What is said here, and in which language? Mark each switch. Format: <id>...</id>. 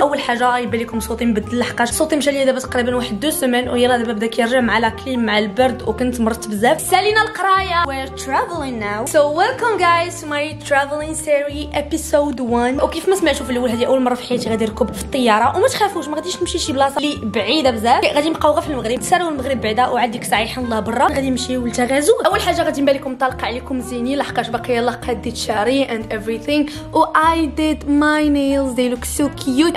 <ar>اول حاجه يبان لكم صوتي مبدل لحقاش صوتي مشى ليا دابا تقريبا واحد 2 سيمين ويلا دابا بدا كيرجع مع لا كليم مع البرد وكنت مرضت بزاف. سالينا القرايه.</ar> <en>We're traveling now. So welcome guys to my traveling series episode 1.</en> <ar>وكيف ما سمعتوا في الاول هذه اول مره في حياتي غادي نركب في الطياره وما تخافوش ما غاديش نمشي شي بلاصه اللي بعيده بزاف، غادي نبقاو غير في المغرب. سالوا المغرب بعدا وعاد ديك الساعه يحن الله برا غادي نمشيو لتغازو. اول حاجه غادي نبان لكم طالقه عليكم زينين لحقاش باقي يلاه قديت شعري</ar> <en>and everything</en> <ar>و</ar> <en>I did my nails they look so cute.</en>